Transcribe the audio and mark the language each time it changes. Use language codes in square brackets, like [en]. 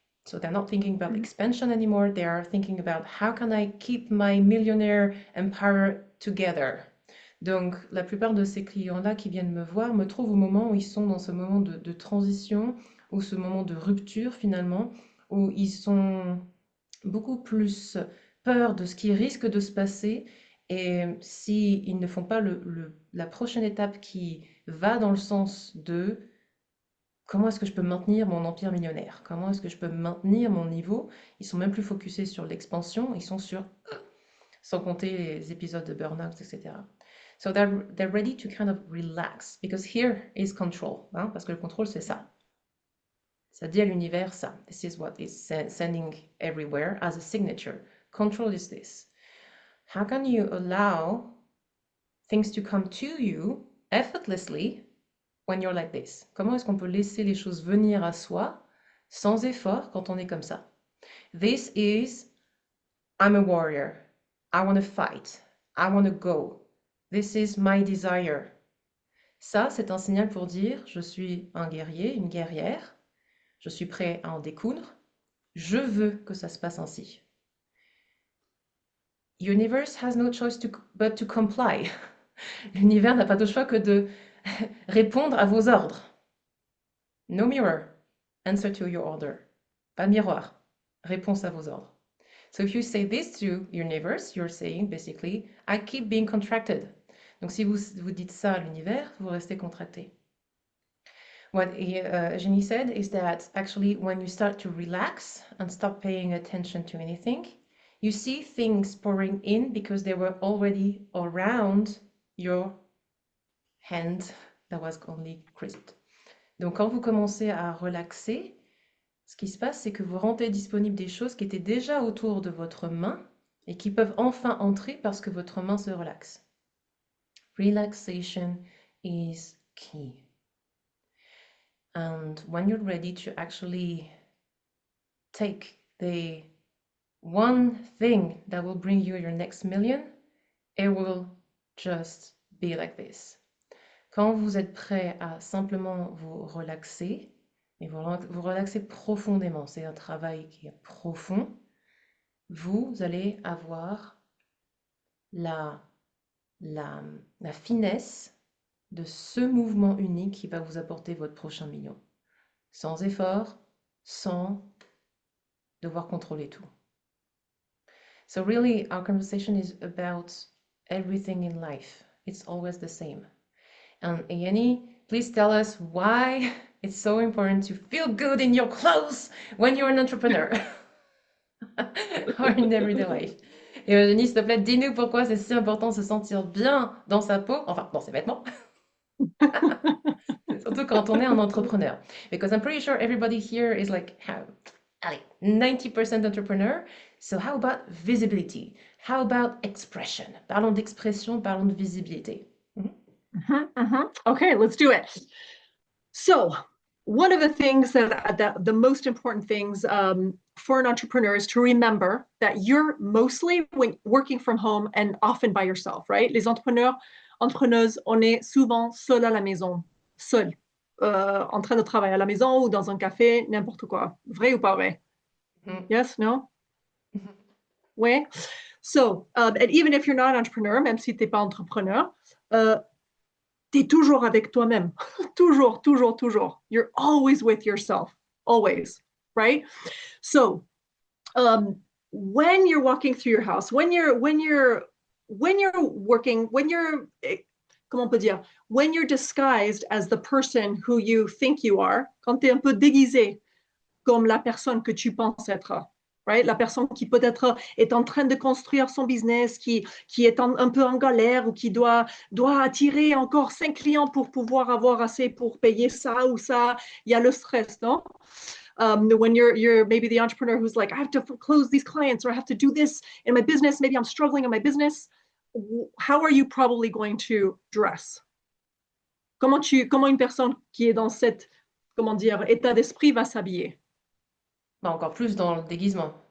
[en] So they're not thinking about expansion anymore. They are thinking about how can I keep my millionaire empire together. [fr] Donc, la plupart de ces clients-là qui viennent me voir me trouvent au moment où ils sont dans ce moment de transition ou ce moment de rupture finalement, où ils sont beaucoup plus peur de ce qui risque de se passer et s'ils ne font pas la prochaine étape qui va dans le sens de comment est-ce que je peux maintenir mon empire millionnaire, comment est-ce que je peux maintenir mon niveau, ils sont même plus focusés sur l'expansion, ils sont sur, sans compter les épisodes de burn-out, etc. [en] So they're ready to kind of relax, because here is control, hein, [fr] parce que le contrôle, c'est ça. Ça dit à l'univers ça. [en] This is what is sending everywhere as a signature. Control is this. How can you allow things to come to you effortlessly when you're like this? [fr] Comment est-ce qu'on peut laisser les choses venir à soi sans effort quand on est comme ça? [en] This is, I'm a warrior. I want to fight. I want to go. This is my desire. [fr] Ça, c'est un signal pour dire, je suis un guerrier, une guerrière. Je suis prêt à en découdre. Je veux que ça se passe ainsi. [en] Universe has no choice but to comply. [fr] L'univers n'a pas d'autre choix que de répondre à vos ordres. [en] No mirror. Answer to your order. [fr] Pas de miroir. Réponse à vos ordres. [en] So if you say this to universe, you're saying basically, I keep being contracted. [fr] Donc si vous dites ça à l'univers, vous restez contracté. [en] What Jenny said is that actually when you start to relax and stop paying attention to anything, you see things pouring in because they were already around your hand that was only crisped. [fr] Donc quand vous commencez à relaxer, ce qui se passe, c'est que vous rendez disponible des choses qui étaient déjà autour de votre main et qui peuvent enfin entrer parce que votre main se relaxe. [en] Relaxation is key. And when you're ready to actually take the one thing that will bring you your next million, it will just be like this. [fr] Quand vous êtes prêt à simplement vous relaxer, et vous relaxer profondément, c'est un travail qui est profond, vous allez avoir la finesse de ce mouvement unique qui va vous apporter votre prochain million. Sans effort, sans devoir contrôler tout. [en] So really, our conversation is about everything in life. It's always the same. And Yanni, please tell us why it's so important to feel good in your clothes when you're an entrepreneur or in everyday life. [fr] Et Eugénie, s'il te plaît, dis-nous pourquoi c'est si important de se sentir bien dans sa peau, enfin dans ses vêtements. Surtout quand on est un entrepreneur. [en] Because I'm pretty sure everybody here is like, allez, 90% entrepreneur. So how about visibility? How about expression? [fr] Parlons d'expression, parlons de visibilité. [en] Okay, let's do it. So one of the things that the most important things for an entrepreneur is to remember that you're mostly working from home and often by yourself, right? [fr] Les entrepreneuses, on est souvent seul à la maison, seul, en train de travailler à la maison ou dans un café, n'importe quoi. Vrai ou pas vrai? [en] Yes, no? [fr] Ouais. [en] So, and even if you're not an entrepreneur, [fr] même si t'es pas entrepreneur, t'es toujours avec toi-même. Toujours, toujours, toujours. [en] You're always with yourself. Always. Right? So, when you're walking through your house, when you're working, [fr] comment on peut dire, [en] when you're disguised as the person who you think you are, [fr] quand t'es un peu déguisé comme la personne que tu penses être, [en] right? [fr] La personne qui peut-être est en train de construire son business, qui est un peu en galère ou qui doit attirer encore 5 clients pour pouvoir avoir assez pour payer ça ou ça. Il y a le stress, non? [en] When you're maybe the entrepreneur who's like, I have to close these clients or I have to do this in my business. Maybe I'm struggling in my business. How are you probably going to dress? [fr] Comment une personne qui est dans cette comment dire, état d'esprit va s'habiller. Bah, encore plus dans le déguisement.